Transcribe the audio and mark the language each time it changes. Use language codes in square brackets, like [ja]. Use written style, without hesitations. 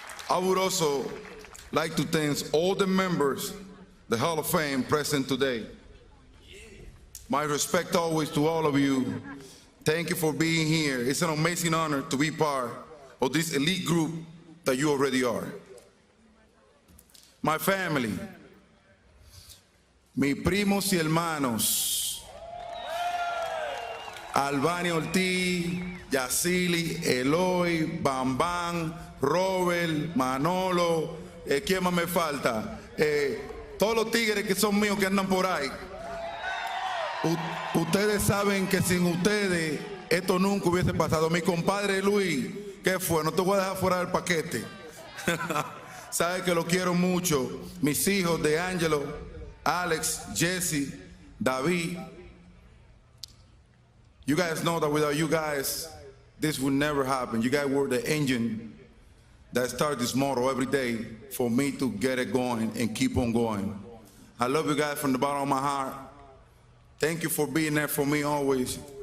[en] I would also like to thank all the members of the Hall of Fame present today. My respect always to all of you. Thank you for being here. It's an amazing honor to be part of this elite group that you already are. My family, [es] mis primos y hermanos, Albani Ortiz, Yacili, Eloy, Bambán, Robert, Manolo, ¿quién más me falta? Todos los tigres que son míos que andan por ahí. Ustedes saben que sin ustedes esto nunca hubiese pasado. Mi compadre Luis, ¿qué fue? No te voy a dejar fuera del paquete. Sabes que lo quiero mucho. Mis hijos de Angelo, Alex, Jesse, David. [en] You guys know that without you guys, this would never happen. You guys were the engine that started this motor every day for me to get it going and keep on going. I love you guys from the bottom of my heart. Thank you for being there for me always.